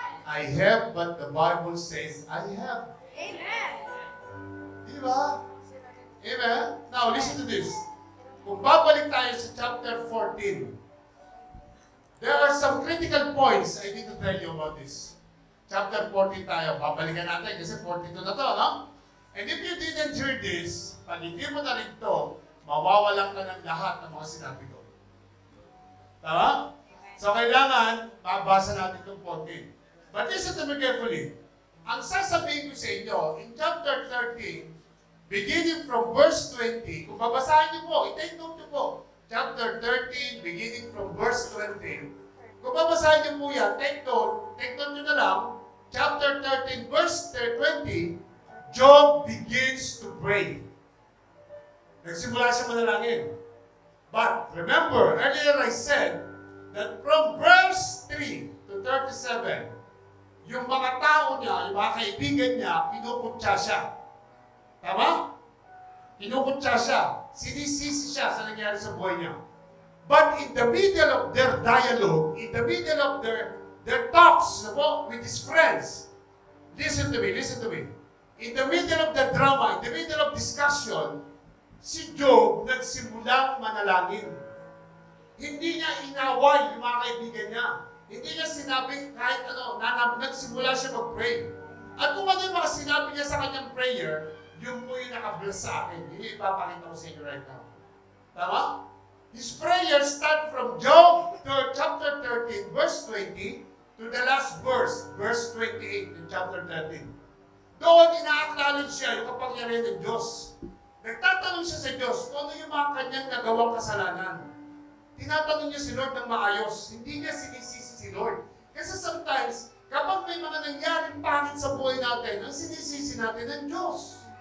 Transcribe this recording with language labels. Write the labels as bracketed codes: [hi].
[en] I have, but the Bible says I have. Amen. [tl] Di ba? [en] Amen? Now, listen to this. [tl] Kung babalik tayo sa [en] chapter 14, there are some critical points I need to tell you about this. [tl] Chapter 14 tayo. Babalikan natin kasi 42 na to, no? [en] And if you didn't hear this, [tl] pag hindi mo na rin to, mawawalan ka ng lahat ng mga sinabi ko. Tama? So, kailangan mabasa natin itong 14. [en] But listen to me carefully. [tl] Ang sasabihin ko sa inyo, in chapter 13, beginning from verse 20, kung babasahin niyo po, i-take note niyo po, chapter 13, beginning from verse 20, kung babasahin niyo po yan, take note niyo na lang, chapter 13, verse 20, [en] Job begins to pray. [tl] Nagsimula siya manalangin. [en] But remember, earlier I said that from verse 3 to 37, [tl] yung mga tao niya, yung mga kaibigan niya, kinukutsa siya. Tama? Kinukutsa siya. Sinisisi siya sa nangyari sa buhay niya. [en] But in the middle of their dialogue, in the middle of their talks with his friends, listen to me. In the middle of the drama, in the middle of discussion, [tl] si Job nagsimulang manalangin. Hindi niya inaway yung mga kaibigan niya. Hindi niya sinabing kahit ano, nagsimula siya mag-pray. At kung ano yung mga sinabi niya sa kanyang prayer, yun po yung nakabless sa akin. Yun yung ipapakita ko sa inyo [en] right now. [tl] Tama? [en] His prayer start from Job chapter 13, verse 20, to the last verse 28 in chapter 13. [tl] Doon ina-acknowledge siya yung kapangyarihan ng Diyos. Nagtatanong siya sa Diyos kung ano yung mga kanyang nagawang kasalanan. Tinatanong niya si Lord ng maayos. Hindi niya sinisisi si Lord. Kasi sometimes, kapag may mga nangyaring pangit sa buhay natin, ang sinisisi natin ng Diyos.